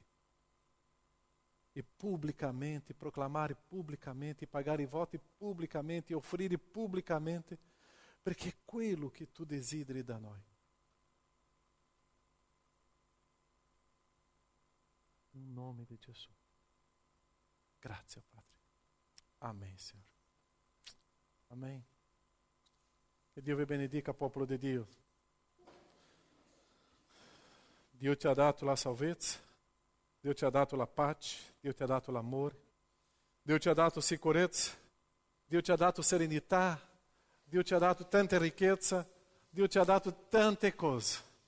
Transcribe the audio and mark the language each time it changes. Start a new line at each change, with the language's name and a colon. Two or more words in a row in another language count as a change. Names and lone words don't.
Italian: E pubblicamente, proclamare pubblicamente, pagare i voti pubblicamente, offrire pubblicamente, perché è quello che Tu desideri da noi. In nome di Gesù. Grazie, Padre. Amen, Signore.
Portuguese: Amém. Que Deus
Italian: vi benedica, popolo di Dio. Dio ti ha dato la salvezza, Dio ti ha dato la pace, Dio ti ha dato l'amore, Dio ti ha dato sicurezza, Dio ti ha dato serenità, Dio ti ha dato tanta ricchezza, Dio ti ha dato tante cose.